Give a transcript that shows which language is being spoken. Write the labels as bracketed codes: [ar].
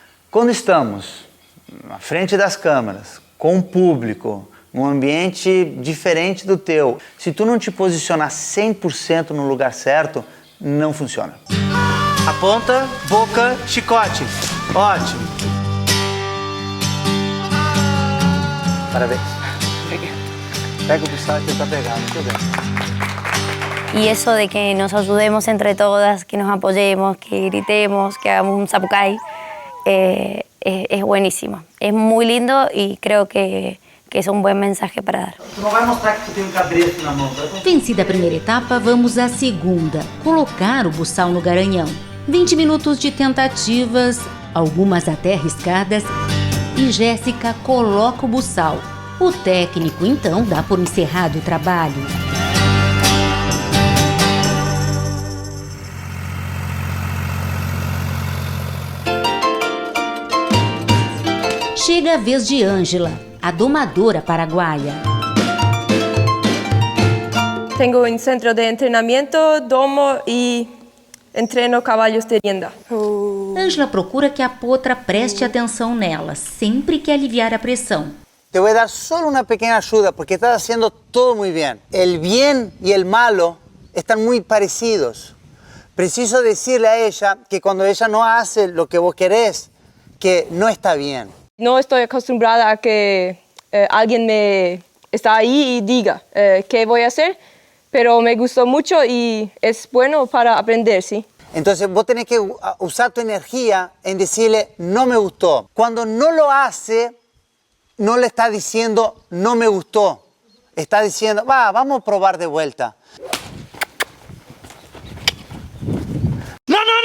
[pt] Quando estamos na frente das câmeras, com o público, num ambiente diferente do teu, se tu não te posicionar 100% no lugar certo, não funciona. Aponta, boca, chicote. Ótimo. Parabéns. Pega o buçal que tá pegando, muito bem. [es] Y eso de que nos ayudemos entre todas, que nos apoyemos, que gritemos, que hagamos un zapucay, es buenísimo. Es muy lindo y creo que es [pt] um bom [es] mensaje para dar. [pt] Tu não vai mostrar que tu tem um cabresto na mão, tá? Vencida a primeira etapa, vamos à segunda. Colocar o buçal no garanhão. 20 minutos de tentativas, algumas até arriscadas, e Jéssica coloca o buçal. O técnico, então, dá por encerrado o trabalho. Chega a vez de Ângela, a domadora paraguaia. Tenho um centro de treinamento, domo e [es] entreno cavallos de rienda. [pt] Ângela procura que a potra preste atenção nela, sempre que aliviar a pressão. [es] Te voy a dar solo una pequeña ayuda porque estás haciendo todo muy bien. El bien y el malo están muy parecidos. [pt] Preciso [es] decirle a ella que cuando ella no hace lo que vos querés, que no está bien. [pt] Não estou acostumbrada a que alguém me está aí e diga que vou fazer, [es] pero me gustou [pt] muito e é [es] bueno para aprender, ¿sí? Entonces vos tenés que usar tu energía en decirle no me gustó. Cuando no lo hace, no le está diciendo no me gustó. Está diciendo, vamos a probar de vuelta. No,